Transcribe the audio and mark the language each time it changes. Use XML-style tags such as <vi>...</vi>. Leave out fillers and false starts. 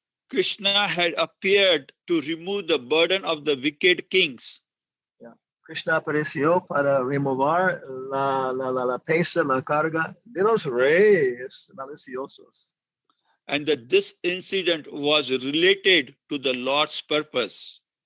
<en>Krishna had appeared to remove the burden of the wicked kings. Yeah.</en> <es>Krishna apareció para remover la pesa, la carga de los reyes maliciosos.</es> <en>And that this incident was related to the Lord's purpose.</en>